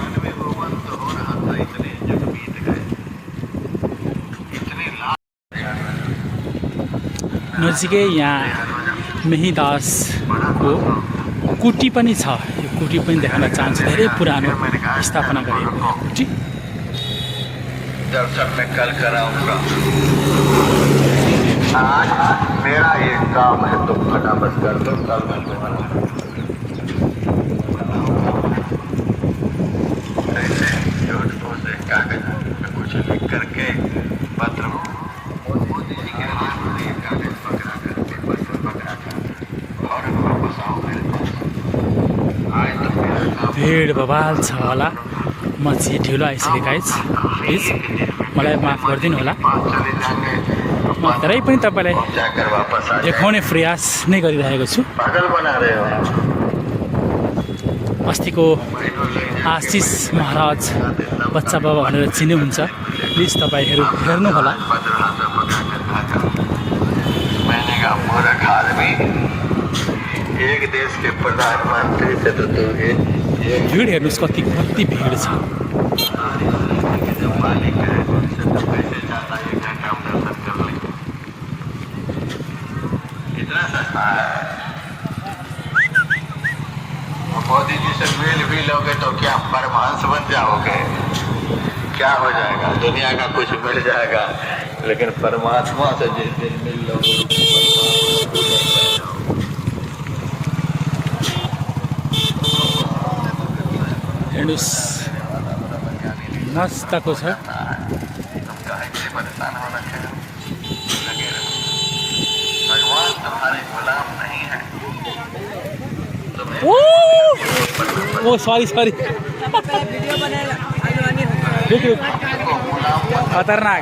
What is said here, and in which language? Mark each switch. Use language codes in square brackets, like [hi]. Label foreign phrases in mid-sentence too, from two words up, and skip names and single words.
[ne] नजिकै यहाँ मेहिदासको कुटी पनि छ। यो कुटी पनि देखाउन चाहन्छु। धेरै पुरानो स्थापना गरिएको कुटी। [hi] दर्शन में कल कराऊंगा। आज मेरा एक काम है, तुम फटाफट कर दो, कल मैं तुम्हारा ऐसे झूठ से कागज में कुछ लिख करके पत्र मोदी जी के हाथ में ये कागज पकड़ा कर, पत्र पकड़ा कर और वापस आओ मेरे पास। आज तो मेरा काम। [ne] भिड बवाल छ होला। म चाहिँ ढिलो आइसकेँ गाइज, प्लिज मलाई माफ गरिदिनु होला। म धेरै पनि तपाईँलाई देखाउने प्रयास नै गरिरहेको छु। अस्तिको आशिष महाराज बच्चा बाबा भनेर चिन्नुहुन्छ, प्लिज तपाईँहरू हेर्नुहोला। [hi] एक देश के प्रधानमंत्री से तो [ne] भिड हेर्नुहोस्, कति भिड छ। [hi] इतना सस्ता है। मोदी जी से मिल भी लोगे तो क्या परमहंस बन जाओगे? क्या हो जाएगा? दुनिया का कुछ मिल जाएगा, लेकिन परमात्मा से जिस दिन मिल लोगे [ne] हेर्नुहोस् मस्तको छ। ओ सॉरी खतरनाक।